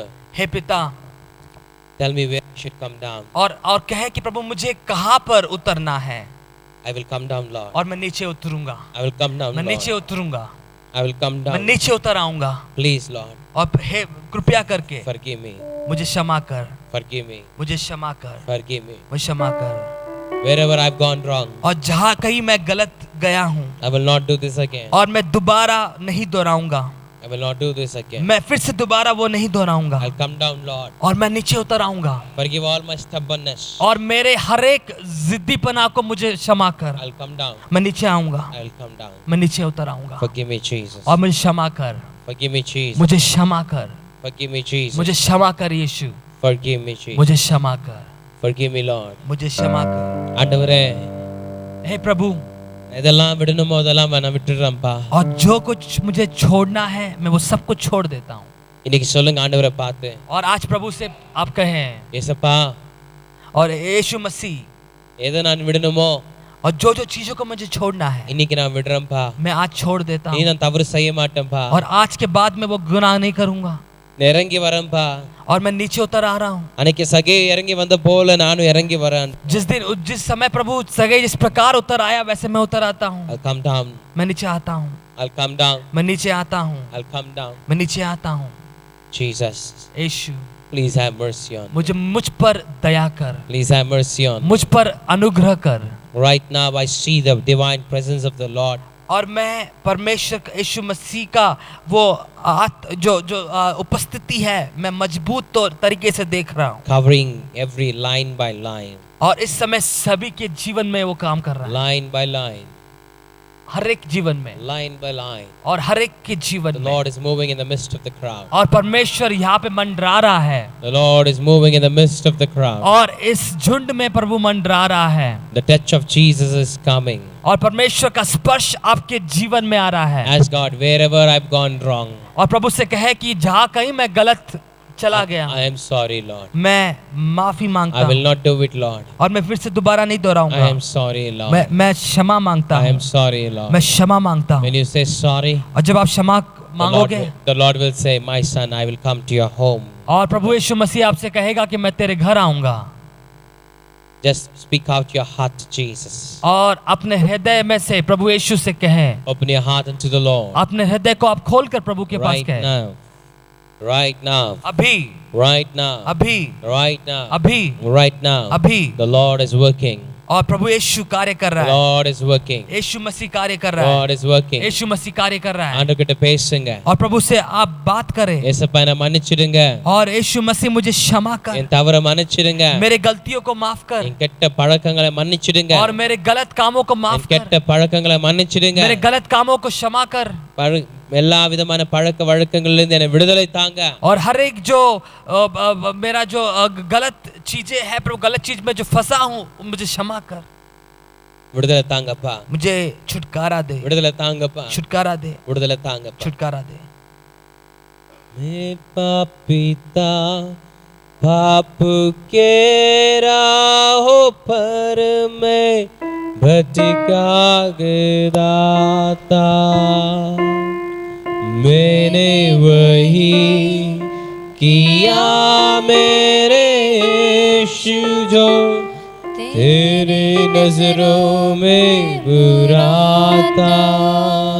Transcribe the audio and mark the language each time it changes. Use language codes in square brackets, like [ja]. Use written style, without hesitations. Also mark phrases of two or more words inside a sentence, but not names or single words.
[hi] हे पिता, [en] tell me where I should come down. [hi] और कहे कि प्रभु मुझे कहाँ पर उतरना है, [en] I will come down, Lord. [hi] और मैं नीचे उतरूंगा, [en] I will come down, [hi] मैं नीचे [en] Lord. [hi] उतरूंगा, [en] I will come [hi] मैं [en] down. [hi] नीचे उतर आऊंगा। [en] Please, Lord, [hi] और हे कृपया करके [en] forgive me. [hi] मुझे क्षमा कर, [en] Forgive me. [hi] मुझे क्षमा कर, [en] Forgive me. [hi] मुझे क्षमा कर। [en] Wherever I've gone wrong, [hi] और जहाँ कहीं मैं गलत गया हूँ [en] I will not do this again. [hi] और मैं दोबारा नहीं दोहराऊंगा, [en] I will not do this again. [hi] मैं फिर से दोबारा वो नहीं दोहराऊंगा [en] I'll come down, Lord. [hi] और मैं नीचे उतर आऊंगा। [en] Forgive all my stubbornness. [hi] और मेरे हर एक जिद्दीपना को मुझे क्षमा कर, [en] I'll come down. [hi] मैं नीचे आऊंगा, [en] I'll come down. [hi] मैं नीचे उतर आऊंगा। [en] Forgive me, Jesus. [hi] और मुझे क्षमा कर, [en] Forgive me, Jesus. [hi] मुझे क्षमा कर, [en] Forgive me, Jesus. [hi] मुझे क्षमा कर यीशु, [en] Forgive me, Jesus. [hi] मुझे क्षमा कर, [en] Forgive me, Lord. [hi] मुझे क्षमा कर। [ta] ஆண்டவரே, [hi] हे प्रभु, [ta] எதெல்லாம் விடணுமோ அதெல்லாம் நான் விட்டுறேன்ப்பா. [hi] और जो कुछ मुझे छोड़ना है मैं वो सब कुछ छोड़ देता हूँ। [ta] இன்னைக்கு சொல்லுங்க ஆண்டவரை பார்த்து. [hi] और आज प्रभु से आप कहें, [ta] ஏசப்பா, [hi] और यीशु मसीह, [ta] எதை நான் விடணுமோ [hi] और जो जो चीजों को मुझे छोड़ना है [ta] இன்னைக்கு நான் விடுறேன்ப்பா. [hi] मैं आज छोड़ देता [ta] நீ [hi] हूँ [ta] நான் தவறு செய்ய மாட்டேன்ப்பா. [hi] और आज के बाद मैं वो गुनाह नहीं करूंगा [ta] நான் இறங்கி வரேன்ப்பா. [hi] और मैं नीचे उतर आ रहा हूँ। [ta] அன்னைக்கு சகே இறங்கி வந்த போல நானும் இறங்கி வரேன். [hi] जिस समय प्रभु सगे जिस प्रकार उतर आया वैसे मैं उतर आता हूँ। [en] I'll come down. [hi] मैं नीचे आता हूँ, [en] I'll come down. [hi] मैं नीचे आता हूँ, [en] I'll come down. [hi] मैं नीचे आता हूँ। [en] Jesus, [hi] यीशु, [en] please have mercy on me. [hi] मुझ पर दया कर, [en] Please have mercy on me. [hi] मुझ पर अनुग्रह कर। [en] Right now I see the divine presence of the Lord. [hi] और मैं परमेश्वर यीशु मसीह का वो उपस्थिति है मैं मजबूत तरीके से देख रहा हूँ। [en] Covering every line by line. [hi] और इस समय सभी के जीवन में वो काम कर रहा है, [en] Line by line. [hi] हर एक जीवन में, [en] Line by line. [hi] और हर एक के [en] The [hi] जीवन में। [en] Lord is moving in the midst of the crowd. [hi] और परमेश्वर यहाँ पे मंडरा रहा है, [en] The Lord is moving in the midst of the crowd. [hi] और इस झुंड में प्रभु मंडरा रहा है, [en] The touch of Jesus is coming. [hi] और परमेश्वर का स्पर्श आपके जीवन में आ रहा है। [en] Ask God, wherever I've gone wrong, [hi] और प्रभु से कहे कि जहाँ कहीं मैं गलत चला गया, [en] I am sorry, Lord. [hi] मैं माफी मांगता [en] I will [hi] हूँ [en] not do it, Lord. [hi] और मैं फिर से दोबारा नहीं [en] I [hi] दोहराऊंगा। [en] am sorry, Lord. [hi] मैं क्षमा मांगता [en] I am [hi] हूँ, [en] sorry, Lord. [hi] मैं क्षमा मांगता हूँ। [en] When you say sorry, [hi] और जब आप क्षमा मांगोगे, [en] the Lord will say, my son, I will come to your home. [hi] और प्रभु यीशु मसीह आपसे कहेगा कि मैं तेरे घर आऊंगा। [en] Just speak out your heart to Jesus. [hi] और अपने हृदय में से प्रभु यीशु से कहें, [en] Open your heart unto the Lord. [hi] अपने हृदय को आप खोलकर प्रभु के पास [en] Right [hi] कहें, [en] now. Right now. [hi] अभी, [en] Right now. [hi] अभी, [en] Right now. [hi] अभी, [en] Right now. [hi] अभी। [en] The Lord is working. [hi] और प्रभु यीशु कार्य कर [en] The [hi] रहा है, [en] Lord is working. [hi] यीशु मसीह कार्य कर रहा है, [en] God is working. [hi] यीशु मसीह कार्य कर रहा है। [ta] ஆண்டவர்கிட்ட பேசுங்க. [hi] और प्रभु से आप बात करें, [ta] ஏசப்பா என்னை மன்னிச்சிடுங்க. [hi] और यीशु मसीह मुझे क्षमा कर, [ta] என் தவறை மன்னிச்சிடுங்க. [hi] मेरे गलतियों को माफ कर, [ta] என் கெட்ட பழக்கங்களை மன்னிச்சிடுங்க. [hi] और मेरे गलत कामों को [ta] என் [hi] माफ कर, [ta] கெட்ட பழக்கங்களை மன்னிச்சிடுங்க. [hi] मेरे गलत कामों को क्षमा कर, [ta] எல்லா விதமான பழக்க வழக்கங்களிலிருந்து என்னை விடுதலை தாங்க. [hi] और हर एक जो मेरा जो गलत चीजें है प्रभु, गलत चीज में जो फंसा हूँ मुझे क्षमा कर, [ta] விடுதலை தாங்கப்பா. [hi] मुझे छुटकारा दे, [ta] விடுதலை தாங்கப்பா. [hi] छुटकारा दे, [ta] விடுதலை தாங்கப்பா. [hi] छुटकारा दे। मैं पापिता पाप के राहों पर मैं भटका गया, मैंने वही किया मेरे यीशु जो तेरे नजरों में बुरा था।